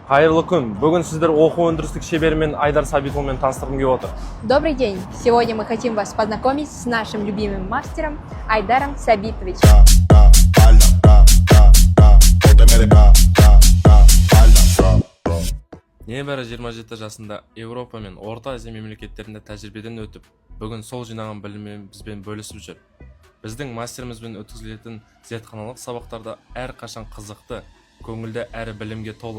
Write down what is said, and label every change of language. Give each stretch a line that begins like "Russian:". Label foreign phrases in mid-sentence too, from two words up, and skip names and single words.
Kazakh: Қайырлы күн. Бүгін сіздер оқу өндірістік шеберімен Айдар Сабитұлымен таныстырғым келіп отыр.
Russian: Добрый день! Сегодня мы хотим вас познакомить с нашим любимым мастером Айдаром Сабитовичем.
Kazakh: Небәрі 27 жасында Еуропа мен Орта Азия мемлекеттерінде тәжірибеден өтіп, бүгін сол жинаған біліммен бізбен бөлісіп жүр. Біздің мастерімізбен өткізілетін зертханалық сабақтарда әрқашан қызықты, көңілді әрі білімге толы.